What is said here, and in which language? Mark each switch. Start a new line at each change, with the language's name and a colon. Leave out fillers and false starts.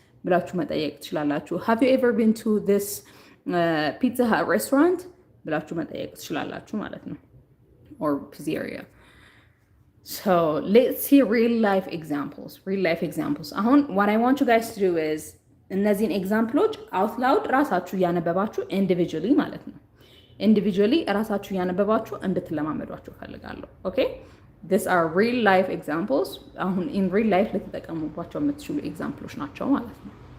Amharic: ብላችሁ መጠየቅ ትችላላችሁ.
English: Have you ever been to this Pizza Hut restaurant?
Amharic: ብላችሁ መጠየቅ ትችላላችሁ ማለት ነው።
English: Or pizzeria. So let's see real life examples. Real life examples.
Amharic: አሁን
English: what I want you guys to do is
Amharic: እነዚህን ኤግዛምፕሎች
English: out loud
Amharic: ራሳችሁ እያነበባችሁ individually ማለት ነው individually ራሳችሁ እያነበባችሁ እንድትለማመዷቸው ፈልጋለሁ.
English: Okay? These are real life examples.
Amharic: አሁን
English: in real life
Amharic: ልትጠቀሙባቸው የምትችሉ ኤግዛምፕሎች ናቸው ማለት ነው.